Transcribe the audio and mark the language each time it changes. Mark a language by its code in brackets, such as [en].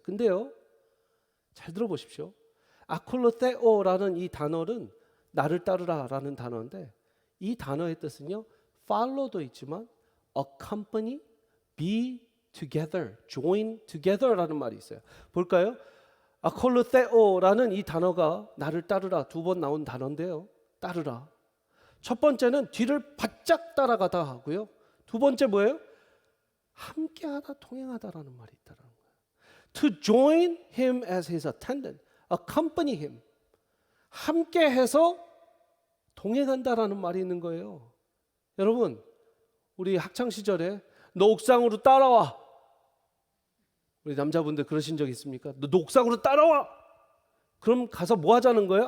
[ko] 근데요, 잘 들어보십시오. 아콜로테오라는 이 단어는 나를 따르라라는 단어인데 이 단어의 뜻은요, follow도 있지만 [en] accompany, be together, join together [ko] 라는 말이 있어요. 볼까요? 아콜로테오라는 이 단어가 나를 따르라 두 번 나온 단어인데요. 따르라. 첫 번째는 뒤를 바짝 따라가다 하고요. 두 번째 뭐예요? 함께하다, 동행하다라는 말이 있다는 거예요. [en] To join him as his attendant, accompany him. [ko] 함께해서 동행한다라는 말이 있는 거예요. 여러분, 우리 학창 시절에 너 옥상으로 따라와. 우리 남자분들 그러신 적 있습니까? 너 옥상으로 따라와. 그럼 가서 뭐 하자는 거예요?